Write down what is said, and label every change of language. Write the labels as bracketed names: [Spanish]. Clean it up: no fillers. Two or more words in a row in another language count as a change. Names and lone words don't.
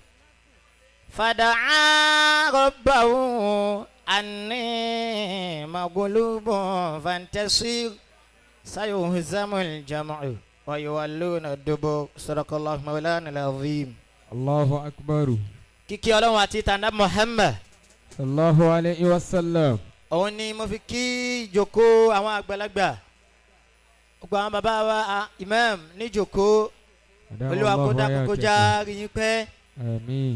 [Arabic] فدعا ربه أني مغلوب فانتصر سيهزم الجمع ويولون الدبر صدق الله مولانا العظيم. الله أكبر. [Yoruba] kíkí ọlọ́run àti tànà Muhammad [Arabic] صلى الله عليه وسلم. [Yoruba] òun ni mo fi kí ìjókòó àwọn àgbàlagbà gbogbo àwọn bàbá wa imam ní ìjókòó olúwa kó dákun kó já rí yín pẹ́. àmín.